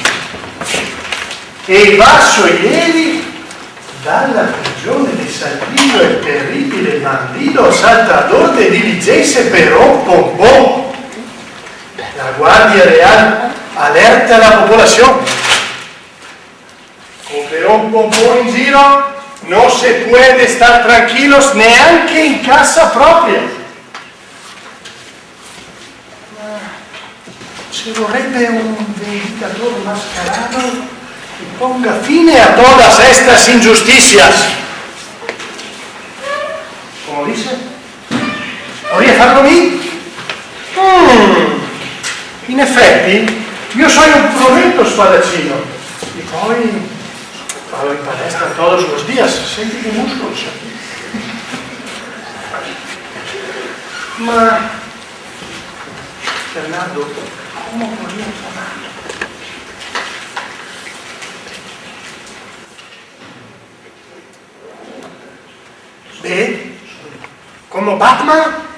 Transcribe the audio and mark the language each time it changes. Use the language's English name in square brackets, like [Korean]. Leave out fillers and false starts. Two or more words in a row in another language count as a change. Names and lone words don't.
[Italian] E i vassoieri dalla prigione di Salvino il terribile bandito [Spanish] saltador de [Italian] diligenze per un pompon. La Guardia Real alerta la popolazione. Con per un pompon in giro [Spanish] no se puede estar tranquilos [Italian] neanche in casa propria. Ma ci vorrebbe un vendicatore mascherano che ponga fine [Spanish] a todas estas injusticias. [Italian] Come dice? ¿Podría farlo mí? In effetti, io sono un provento spadaccino. E poi vado in palestra [Spanish] todos los días, [Italian] senti che muscoli. Ma, Fernando, come podría chiamarlo? Beh, come Batman?